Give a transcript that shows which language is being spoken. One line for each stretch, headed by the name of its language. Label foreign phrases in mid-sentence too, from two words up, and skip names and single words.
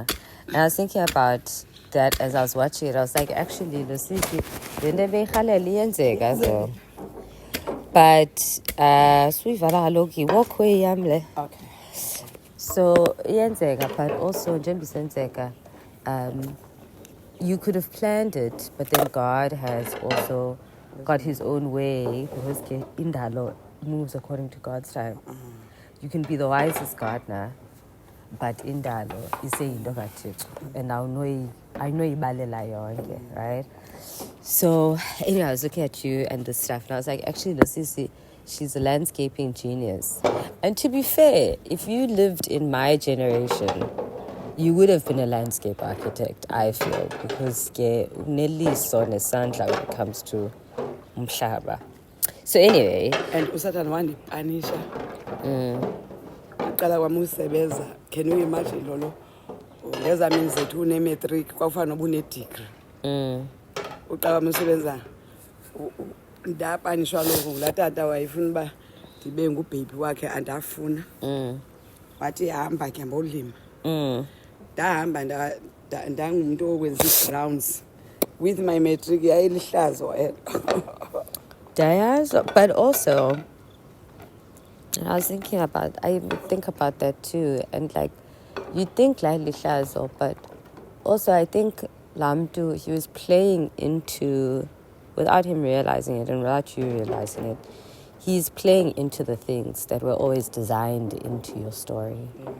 English: And I was thinking about that as I was watching it. I was like, actually
Xhosa: losithi lento ebeyirhalela iyenzeka
English: so but
Xhosa: suyivala kaloku i-walkway yam le.
English: Okay.
Xhosa: So iyenzeka,
English: but also
Xhosa: njengoba isenzeka,
English: you could have planned it, but then God has also got his own way because indalo moves according to God's time. You can be the wisest gardener, but
Xhosa: indalo iseyinto kaThixo,
English: and I know
Xhosa: ibalela yonke,
English: right? So anyway, I was looking at you and this stuff, and I was like, actually, Losisi, she's a landscaping genius. And to be fair, if you lived in my generation, you would have been a landscape architect, I feel, because
Xhosa: uneliso nesandla
English: when it comes to umhlaba. So anyway.
Xhosa: And usathana wandipanisha. Uqala kwami usebenza.
English: Can you imagine lolo?
Xhosa: Ngezamini zethu une-matric kwafana noba une-degree. Uqala kwami usebenza. Ndapanishwa lokho ngulaa tata wayefuna uba ndibe ngubhebi wakhe andafuna. wathi hamba ke mbolima ndahamba ndangumntu wokwenza ii-grounds
English: with my matric
Xhosa: yayilihlazo
English: But also, and I was thinking about, I think about that too, and like, you think like lihlazo, but also I think Lamdu, he was playing into, without him realizing it and without you realizing it, he's playing into the things that were always designed into your story.